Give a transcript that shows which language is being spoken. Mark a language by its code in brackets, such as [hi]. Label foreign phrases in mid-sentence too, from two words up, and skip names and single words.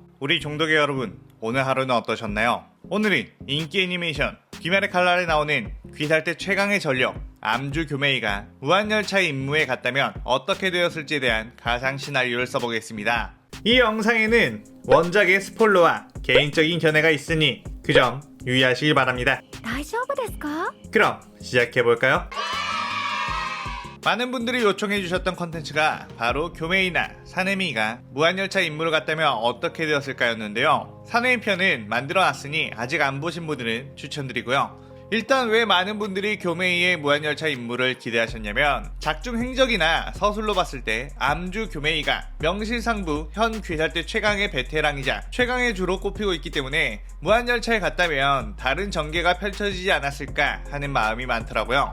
[ko] 우리 종덕의 여러분, 오늘 하루는 어떠셨나요? 오늘은 인기 애니메이션 귀멸의 칼날에 나오는 귀살대 최강의 전력 암주 교메이가 무한열차의 임무에 갔다면 어떻게 되었을지에 대한 가상 시나리오를 써보겠습니다. 이 영상에는 원작의 스포일러와 개인적인 견해가 있으니 그 점 유의하시길 바랍니다. [ja] 大丈夫ですか? [ko] 그럼 시작해볼까요? 많은 분들이 요청해주셨던 컨텐츠가 바로 교메이나 사네미가 무한열차 임무를 갔다면 어떻게 되었을까였는데요. 사네미 편은 만들어놨으니 아직 안 보신 분들은 추천드리고요. 일단 왜 많은 분들이 교메이의 무한열차 임무를 기대하셨냐면 작중 행적이나 서술로 봤을 때 암주 교메이가 명실상부 현 귀살대 최강의 베테랑이자 최강의 주로 꼽히고 있기 때문에 무한열차에 갔다면 다른 전개가 펼쳐지지 않았을까 하는 마음이 많더라고요.